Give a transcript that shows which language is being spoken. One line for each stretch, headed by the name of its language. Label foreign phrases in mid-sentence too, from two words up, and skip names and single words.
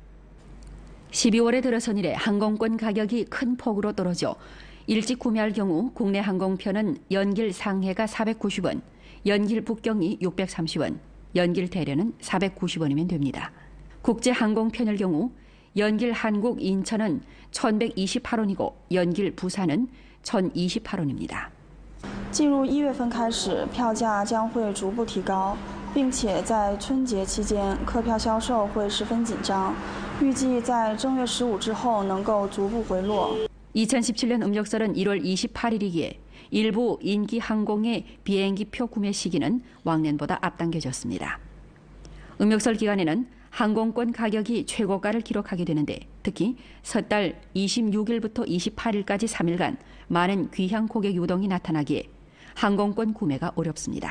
Korean: 12월에 들어선 이래 항공권 가격이 큰 폭으로 떨어져 일찍 구매할 경우 국내 항공편은 연길 상해가 490원, 연길 북경이 630원, 연길 대련은 490원이면 됩니다. 국제 항공편일 경우 연길 한국 인천은 1,128원이고 연길 부산은 1,028원입니다.
Chinese: 进入1月份开始，票价将会逐步提高，并且在春节期间，客票销售会十分紧张。预计在正月15之后能够逐步回落。
Korean: 2017년 음력설은 1월 28일이기에 일부 인기 항공의 비행기표 구매 시기는 往年보다 앞당겨졌습니다. 음력설 기간에는 항공권 가격이 최고가를 기록하게 되는데 특히 섣달 26일부터 28일까지 3일간 많은 귀향 고객 유동이 나타나기에 항공권 구매가 어렵습니다.